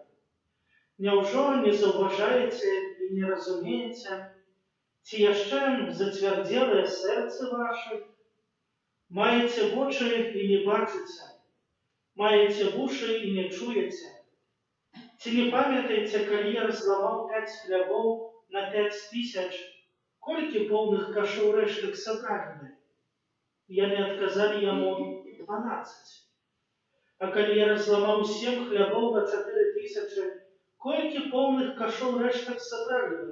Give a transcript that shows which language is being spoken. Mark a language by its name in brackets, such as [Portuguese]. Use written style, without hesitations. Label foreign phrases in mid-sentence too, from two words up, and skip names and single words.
[Belarusian] Няўжо не заўважаеце і не разумееце? Ці яшчэ зацвярдзелае сэрцы вашы? Маеце вочы і не бачыце, маеце вушы і не чуеце. Ці [Ukrainian] не пам'ятаєте, коли я [Belarusian] разламаў 5 хлябоў на 5000, колькі поўных кашоў рэштак сабралі? Яны адказалі яму 12. А калі я разламаў 7 хлябоў на 4000, колькі поўных кашоў рэштак сабралі?